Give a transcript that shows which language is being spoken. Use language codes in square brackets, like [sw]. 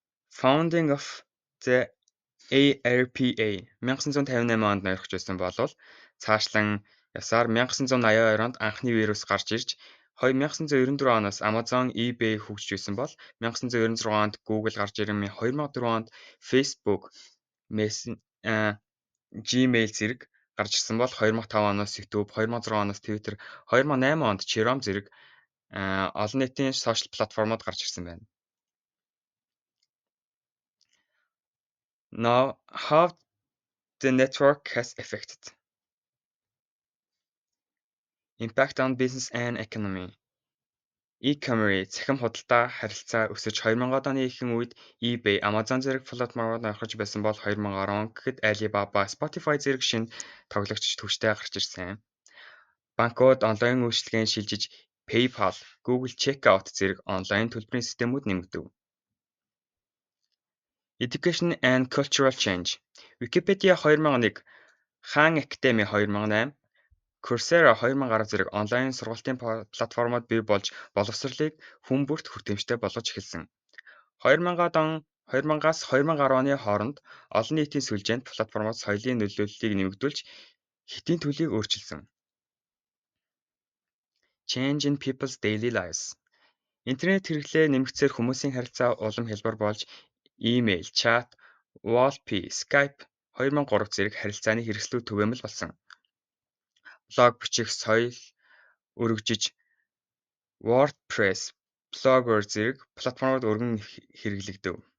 [en] Founding of the ARPA [mn] 1958 онд нойрхож байсан боловч цаашлан ясаар 1982 онд анхны вирус гарч ирж 1994 оноос Amazon, eBay хөгжиж байсан бол 1996 онд Google гарч ирэн 2004 онд Facebook, Gmail зэрэг гарч ирсэн бол 2005 оноос YouTube, 2006 оноос Twitter, 2008 онд Chrome зэрэг олон нийтийн сошиал платформуд гарч ирсэн байна. [en] Now, how the network has affected impact on business and economy. [mn] E-commerce цахим худалдаа харилцаа өсөж 2000-аад оны ихэнх үед eBay, Amazon зэрэг платформуд нойрхож байсан бол 2010 он гэхэд Alibaba, Spotify зэрэг шинэ тоглогч түвштэй гарч ирсэн. Банкуд онлайн үйлчилгээнд шилжиж PayPal, Google Checkout зэрэг онлайн төлбөрийн системүүд нэмэгдэв. [en] Education and Cultural Change. [mn] Wikipedia 2001, Khan Academy 2008, Coursera 2010 зэрэг онлайн сургалтын платформуд бий болж боловсролыг хүн бүрт хүртээмжтэй болгож эхэлсэн. 2000-аас 2010 оны хооронд олон нийтийн сүлжээнд платформуд соёлын нөлөөллийг нэмэгдүүлж хэтийн төлийг өөрчилсөн. [en] Change in people's daily lives. [mn] Интернет хэрэглээ нэмэгдсээр хүмүүсийн харилцаа улам хялбар болж email, chat, WhatsApp, Skype 2003 зэрэг харилцааны хэрэгслүүд түгээмэл болсон. Блог бичих соёл өргөжиж WordPress, Blogger зэрэг платформуд өргөн хэрэглэгдэв.